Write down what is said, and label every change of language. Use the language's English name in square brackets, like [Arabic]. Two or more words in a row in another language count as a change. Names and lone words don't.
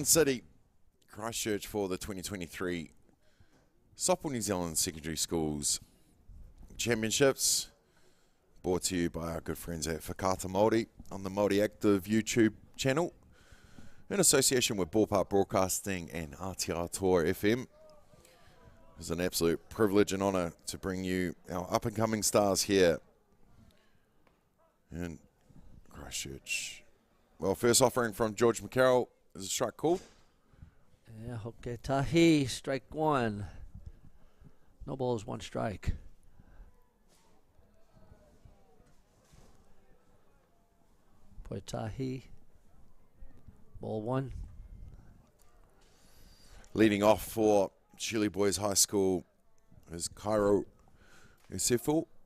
[English] City, Christchurch, for the 2023 Softball New Zealand Secondary Schools Championships, brought to you by our good friends at Whakata Māori on the Māori Active YouTube channel, in association with Ballpark Broadcasting and Atiawa Toa FM. It's an absolute privilege and honour to bring you our up-and-coming stars here in Christchurch. Well, first offering from George McCarroll is a strike called. Yeah, [Māori] hoke tahi, [English] strike one. No balls, 1 strike. Poetahi, ball 1. Leading off for Shirley Boys High School is Cairo Usefu.